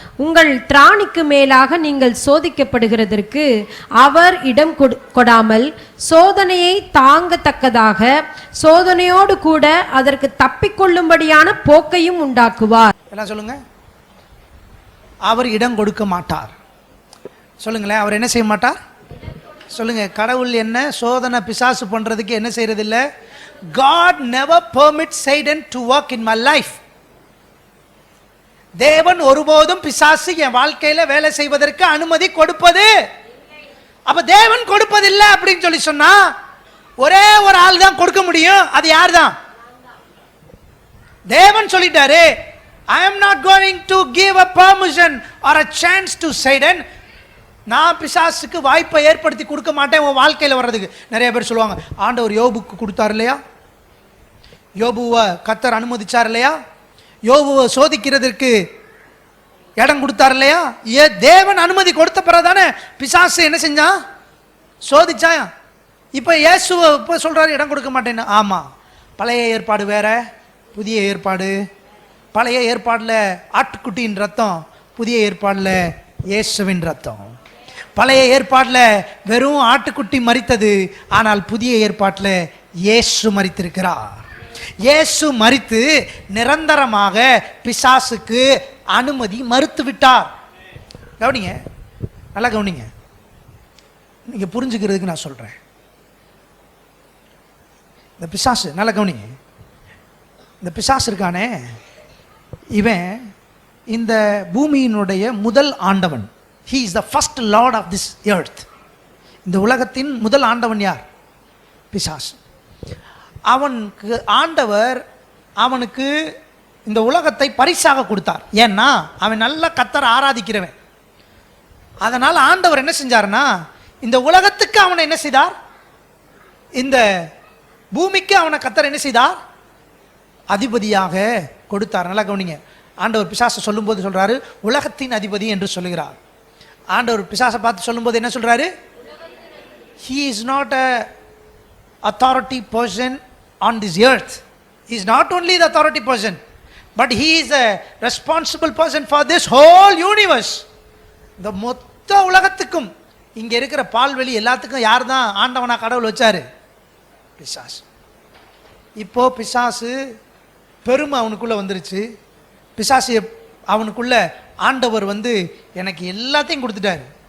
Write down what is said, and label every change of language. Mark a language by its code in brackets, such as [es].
[ta] உங்கள் திராணிக்கு மேலாக நீங்கள் சோதிக்கப்படுகிறதற்கு அவர் இடம் கொடாமல் சோதனையை தாங்கத்தக்கதாக சோதனையோடு கூட அதற்கு தப்பிக்கொள்ளும்படியான போக்கையும் உண்டாக்குவார். என்ன சொல்லுங்க? அவர் இடம் கொடுக்க மாட்டார். சொல்லுங்களேன், அவர் என்ன செய்ய மாட்டார்? சொல்லுங்க. கடவுள் என்ன சோதனை பிசாசு பண்றதுக்கு என்ன செய்யறது இல்ல? [en] God never permits Satan to work in my life. [ta] தேவன் ஒருபோதும் பிசாசு என் வாழ்க்கையில வேலை செய்வதற்கு அனுமதி கொடுப்பது. அப்ப தேவன் கொடுப்பதில்லை அப்படின்னு சொல்லி சொன்னா ஒரே ஒரு ஆள் தான் கொடுக்க முடியும். அது யார் தான்? தேவன் சொல்லிட்டாரு, [en] I am not going to give a permission or a chance to Satan. [ta] நான் பிசாசுக்கு வாய்ப்பை ஏற்படுத்தி கொடுக்க மாட்டேன் உன் வாழ்க்கையில் வர்றதுக்கு. நிறைய பேர் சொல்லுவாங்க, ஆண்டவர் யோபுக்கு கொடுத்தார் இல்லையா, யோபுவை கர்த்தர் அனுமதிச்சார் இல்லையா, யோபுவை சோதிக்கிறதுக்கு இடம் கொடுத்தார் இல்லையா. தேவன் அனுமதி கொடுத்த பிறகுதானே பிசாசு என்ன செஞ்சான்? சோதிச்சான். இப்போ இயேசுவை இப்போ சொல்றாரு இடம் கொடுக்க மாட்டேன்னு. ஆமா, பழைய ஏற்பாடு வேற, புதிய ஏற்பாடு. பழைய ஏற்பாடில் ஆட்டுக்குட்டியின் ரத்தம், புதிய ஏற்பாடில் இயேசுவின் ரத்தம். பழைய ஏற்பாடில் வெறும் ஆட்டுக்குட்டி மரித்தது, ஆனால் புதிய ஏற்பாட்டில் இயேசு மரித்திருக்கிறார். இயேசு மரித்து நிரந்தரமாக பிசாசுக்கு அனுமதி மறுத்து விட்டார். கவனிங்க, நல்லா கவனிங்க, நீங்க புரிஞ்சுக்கிறதுக்கு நான் சொல்றேன். இந்த பிசாசு நல்லா கவனிங்க, இந்த பிசாசு இருக்கானே, இவன் இந்த பூமியினுடைய முதல் ஆண்டவன். [en] He is the first lord of this earth. [ta] இந்த உலகத்தின் முதல் ஆண்டவன் யார்? பிசாசு. அவனுக்கு ஆண்டவர் அவனுக்கு இந்த உலகத்தை பரிசாக கொடுத்தார். ஏன்னா அவன் நல்ல கர்த்தரை ஆராதிக்கிறவன். அதனால் ஆண்டவர் என்ன செஞ்சார்னா, இந்த உலகத்துக்கு அவனை என்ன செய்தார்? இந்த பூமிக்கு அவனை கர்த்தர் என்ன செய்தார்? அதிபதியாக கொடுத்தார். நல்லா கவனிங்க, ஆண்டவர் பிசாசை சொல்லும்போது சொல்றாரு உலகத்தின் அதிபதி என்று சொல்லுகிறார். ஆண்டவர் பிசாசை பார்த்து சொல்லும்போது என்ன சொல்றாரு? [en] He is not a authority person on this earth. He is not only the authority person, but he is a responsible person for this whole universe. [ta] இந்த மொத்த உலகத்துக்கும் இங்க இருக்கிற பால்வெளி எல்லாத்துக்கும் யார் தான் ஆண்டவனா கடவுள் வச்சாரு? பிசாசு. இப்போ பிசாசு பெருமை அவனுக்குள்ள வந்துருச்சு. பிசாசு அவனுக்குள்ள ஆண்டவர் எனக்கு எல்லாத்தையும் கொடுத்துட்டாரு.